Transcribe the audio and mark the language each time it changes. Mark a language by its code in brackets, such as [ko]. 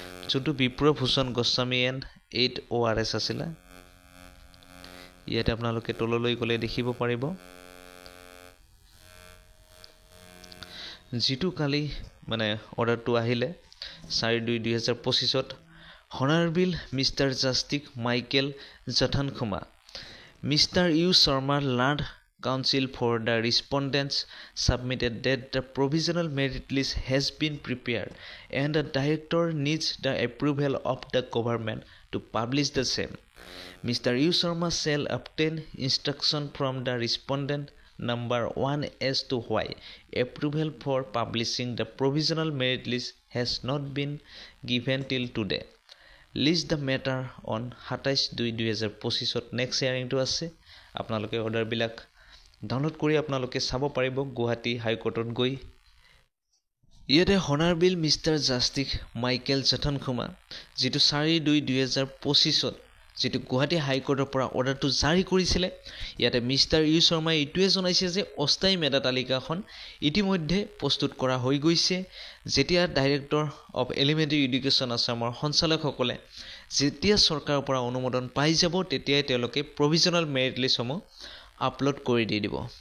[as] যেটো বিপ্ৰভূষণ Goswami and 8 ORS আছিল ইয়াতে আপোনালোকে তললৈ গলে দেখিব পাৰিব যেটো কালি মানে অৰ্ডাৰটো আহিলে 4/2/2025ত [en] Honorable Mr. Justice Michael Jathankhuma, Mr. U. Sharma learned counsel for the respondents submitted that the provisional merit list has been prepared and the director needs the approval of the government to publish the same. Mr. U. Sharma shall obtain instruction from the respondent number 1 as to why approval for publishing the provisional merit list has not been given till today. List the matter on 27/2/2025 next hearing to [as] আছে আপোনালোকে order বিলাক download কৰি আপোনালোকে চাব পাৰিব গুৱাহাটী হাইকোৰ্টত গৈ ইয়াতে [en] Honorable Mr. [as] Justice Michael Jathankhuma যেটো 4/2/2025ত যেটো গুৱাহাটী হাইকোৰ্টৰ পৰা অৰ্ডাৰটো জাৰি কৰিছিলে ইয়াতে মিস্টাৰ ইউ শৰ্মা ইটোৱে জনাইছে যে অস্থায়ী মেধা তালিকাখন ইতিমধ্যে প্ৰস্তুত কৰা হৈ গৈছে যেতিয়া ডাইৰেক্টৰ অফ এলিমেণ্টাৰী এডুকেশ্যন আসামৰ সঞ্চালকসকলে যেতিয়া চৰকাৰৰ পৰা অনুমোদন পাই যাব তেতিয়াই তেওঁলোকে প্ৰভিজনাল মেৰিট লিষ্টসমূহ আপলোড কৰি দিব